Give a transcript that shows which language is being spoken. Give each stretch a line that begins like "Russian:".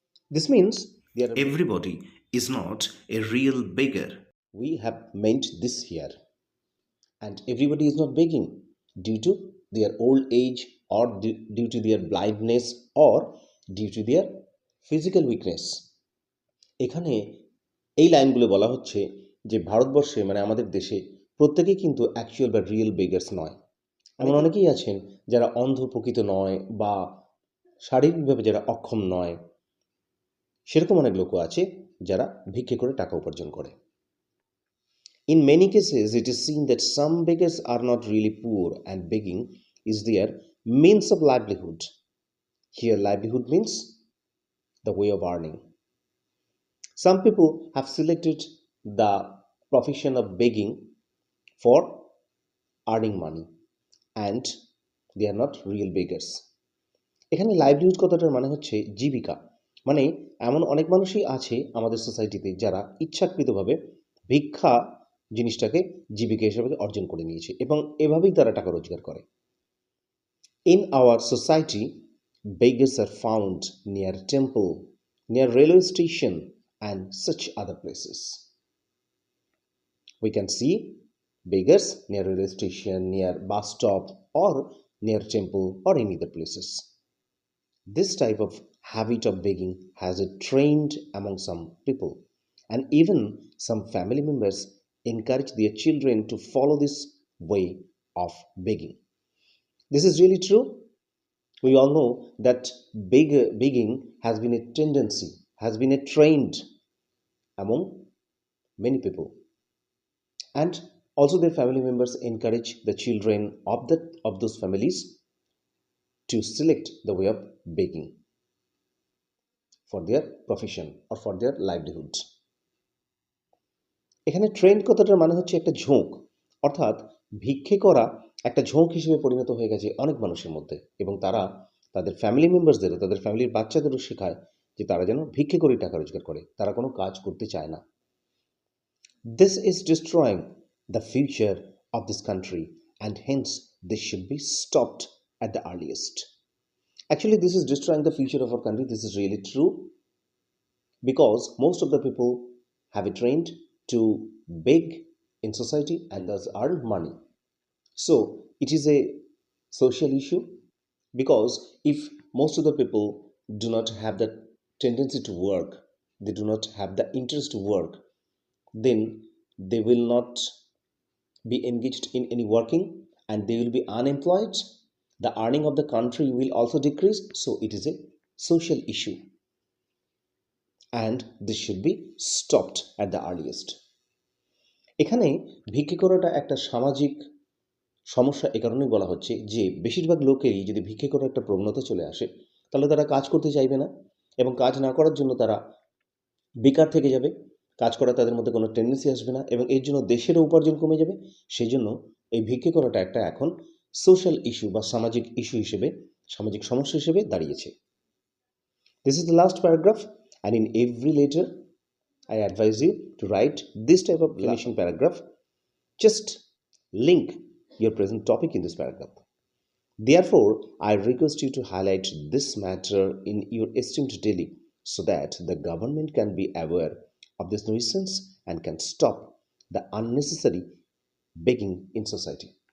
English: This means there are everybody is not a real beggar. We have meant this here, and everybody is not begging due to their old age or due to their blindness or due to their physical weakness.
Bangla: এখানে এই লাইনগুলো বলা হচ্ছে যে ভারতবর্ষে মানে আমাদের দেশে প্রত্যেকেই কিন্তু অ্যাকচুয়াল বা রিয়েল বেগার্স নয়। এমন অনেকেই আছেন যারা অন্ধ প্রকৃত নয় বা শারীরিকভাবে যারা অক্ষম নয়, সেরকম অনেক লোকও আছে যারা ভিক্ষে করে টাকা উপার্জন করে।
English: In many cases, it is seen that some beggars are not really poor and begging is their means of livelihood. Here, livelihood means the way of earning. Some people have selected the profession of begging for earning money and they are not real beggars.
Bangla: এখানে livelihood কথাটার মানে হচ্ছে জীবিকা, মানে এমন অনেক মানুষই আছে আমাদের সোসাইটিতে যারা ইচ্ছাকৃতভাবে ভিক্ষা জিনিসটাকে জীবিকা হিসেবে অর্জন করে নিয়েছে এবং এভাবেই তারা টাকা রোজগার করে।
English: In our society, beggars are found near temple, near railway station and such other places. We can see beggars near railway station, near bus stop or near temple or any other places. This type of habit of begging has a trend among some people, and even some family members encourage their children to follow this way of begging. This is really true. We all know that begging has been a tendency, has been a trend among many people, and also their family members encourage the children of those families to select the way of begging for their profession or for their livelihood.
Bangla: এখানে trend কথাটার মানে হচ্ছে একটা ঝোঁক, অর্থাৎ ভিক্ষে করা একটা ঝোঁক হিসেবে পরিণত হয়ে গেছে অনেক মানুষের মধ্যে এবং তারা তাদের ফ্যামিলি মেম্বার্সদেরও, তাদের ফ্যামিলির বাচ্চাদেরও শেখায় যে তারা যেন ভিক্ষে করে টাকা রোজগার করে, তারা কোনো কাজ করতে চায় না।
English: This is destroying the future of this country and hence this should be stopped at the earliest. Actually, this is destroying the future of our country. This is really true because most of the people have a trend to beg in society and thus earn money. So it is a social issue because if most of the people do not have the tendency to work, they do not have the interest to work, then they will not be engaged in any working and they will be unemployed. The earning of the country will also decrease. So it is a social issue and this should be stopped at the earliest.
Bangla: এখানে ভিক্ষে করাটা একটা সামাজিক সমস্যা এ কারণেই বলা হচ্ছে যে বেশিরভাগ লোকেরই যদি ভিক্ষে করার একটা প্রবণতা চলে আসে তাহলে তারা কাজ করতে চাইবে না এবং কাজ না করার জন্য তারা বেকার থেকে যাবে, কাজ করা তাদের মধ্যে কোনো টেন্ডেন্সি আসবে না এবং এর জন্য দেশেরও উপার্জন কমে যাবে। সেই জন্য এই ভিক্ষে করাটা একটা এখন সোশ্যাল ইস্যু বা সামাজিক ইস্যু হিসেবে, সামাজিক সমস্যা হিসেবে দাঁড়িয়েছে।
English: This is the last paragraph and in every letter I advise you to write this type of finishing paragraph. Just link your present topic in this paragraph. Therefore, I request you to highlight this matter in your esteemed daily so that the government can be aware of this nuisance and can stop the unnecessary begging in society.